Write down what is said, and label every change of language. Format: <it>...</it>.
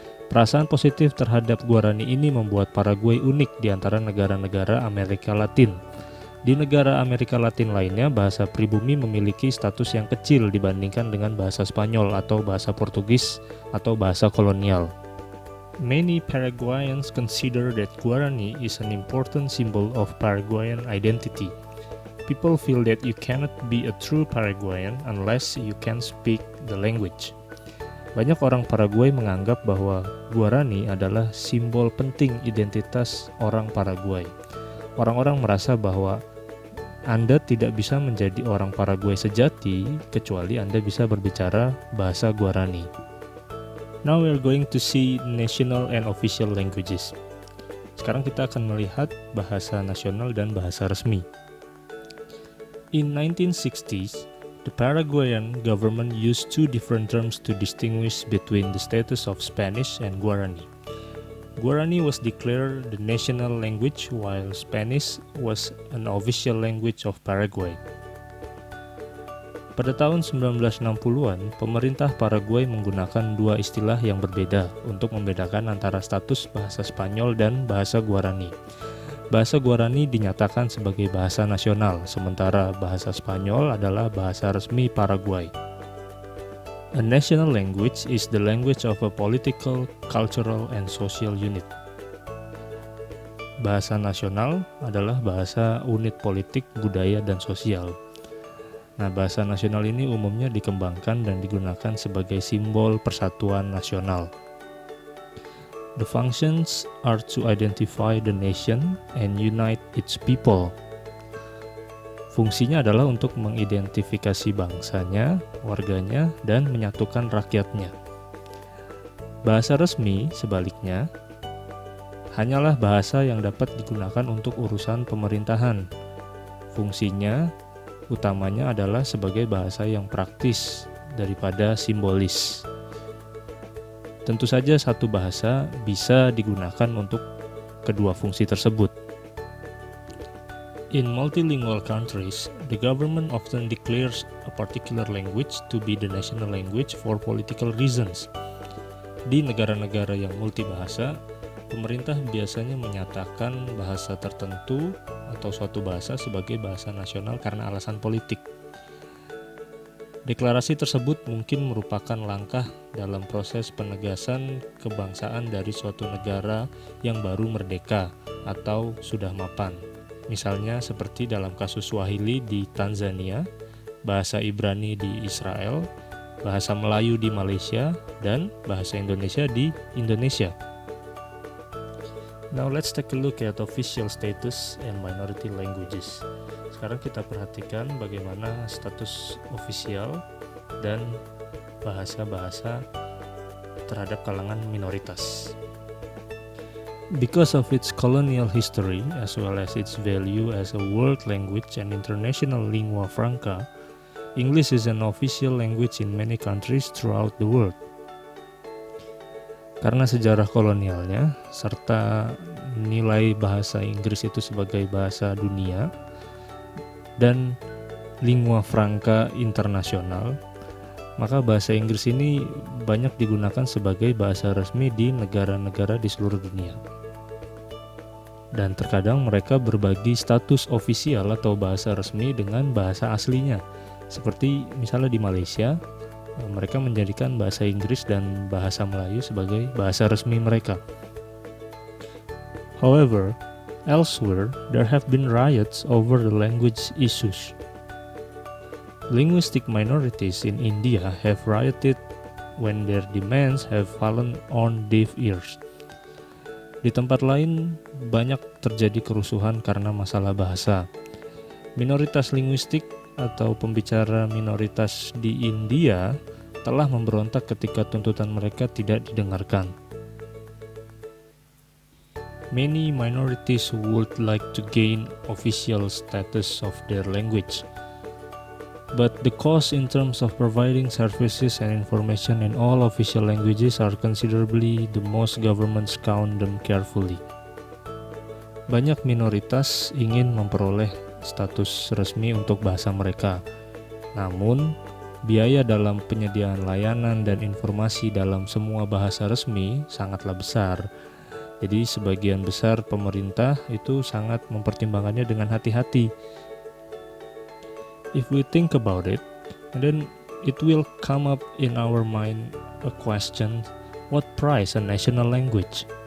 <id>Perasaan positif terhadap Guarani ini membuat Paraguay unik di antara negara-negara Amerika Latin. Di negara Amerika Latin lainnya, bahasa pribumi memiliki status yang kecil dibandingkan dengan bahasa Spanyol atau bahasa Portugis atau bahasa kolonial.</id> <en>Many Paraguayans consider that Guarani is an important symbol of Paraguayan identity. People feel that you cannot be a true Paraguayan unless you can speak the language.</en> <id>Banyak orang Paraguay menganggap bahwa Guarani adalah simbol penting identitas orang Paraguay. Orang-orang merasa bahwa Anda tidak bisa menjadi orang Paraguay sejati kecuali Anda bisa berbicara bahasa Guarani.</id> <en>Now we are going to see national and official languages.</en> <id>Sekarang kita akan melihat bahasa nasional dan bahasa resmi.</id> <en>In 1960s, the Paraguayan government used two different terms to distinguish between the status of Spanish and Guarani. Guarani was declared the national language while Spanish was an official language of Paraguay.</en> <id>Pada tahun 1960-an, pemerintah Paraguay menggunakan dua istilah yang berbeda untuk membedakan antara status bahasa Spanyol dan bahasa Guarani. Bahasa Guarani dinyatakan sebagai bahasa nasional, sementara bahasa Spanyol adalah bahasa resmi Paraguay.</id> <en>A national language is the language of a political, cultural, and social unit.</en> <id>Bahasa nasional adalah bahasa unit politik, budaya, dan sosial. Nah, bahasa nasional ini umumnya dikembangkan dan digunakan sebagai simbol persatuan nasional.</id> <en>The functions are to identify the nation and unite its people.</en> <id>Fungsinya adalah untuk mengidentifikasi bangsanya, warganya, dan menyatukan rakyatnya. Bahasa resmi, sebaliknya, hanyalah bahasa yang dapat digunakan untuk urusan pemerintahan. Fungsinya utamanya adalah sebagai bahasa yang praktis daripada simbolis. Tentu saja satu bahasa bisa digunakan untuk kedua fungsi tersebut.</id> <en>In multilingual countries, the government often declares a particular language to be the national language for political reasons.</en> <id>Di negara-negara yang multibahasa, pemerintah biasanya menyatakan bahasa tertentu atau suatu bahasa sebagai bahasa nasional karena alasan politik. Deklarasi tersebut mungkin merupakan langkah dalam proses penegasan kebangsaan dari suatu negara yang baru merdeka atau sudah mapan. Misalnya seperti dalam kasus Swahili di Tanzania, bahasa Ibrani di Israel, bahasa Melayu di Malaysia, dan bahasa Indonesia di Indonesia.</id> <en>Now let's take a look at official status and minority languages.</en> <id>Sekarang kita perhatikan bagaimana status ofisial dan bahasa-bahasa terhadap kalangan minoritas.</id> <en>Because of its colonial history, as well as its value as a world language and international lingua franca, English is an official language in many countries throughout the world.</en> <id>Karena sejarah kolonialnya, serta nilai bahasa Inggris itu sebagai bahasa dunia, dan lingua franca internasional, maka bahasa Inggris ini banyak digunakan sebagai bahasa resmi di negara-negara di seluruh dunia. Dan terkadang mereka berbagi status ofisial atau bahasa resmi dengan bahasa aslinya. Seperti misalnya di Malaysia, mereka menjadikan bahasa Inggris dan bahasa Melayu sebagai bahasa resmi mereka.</id> <en>However, elsewhere there have been riots over the language issues. Linguistic minorities in India have rioted when their demands have fallen on deaf ears.</en> <id>Di tempat lain, banyak terjadi kerusuhan karena masalah bahasa. Minoritas linguistik atau pembicara minoritas di India telah memberontak ketika tuntutan mereka tidak didengarkan.</id> <en>Many minorities would like to gain official status of their language, but the cost in terms of providing services and information in all official languages are considerably the most governments count them carefully.</en> <id>Banyak minoritas ingin memperoleh status resmi untuk bahasa mereka. Namun, biaya dalam penyediaan layanan dan informasi dalam semua bahasa resmi sangatlah besar. Jadi sebagian besar pemerintah itu sangat mempertimbangkannya dengan hati-hati.</id> <en>If we think about it, then it will come up in our mind a question, what price a national language?</en>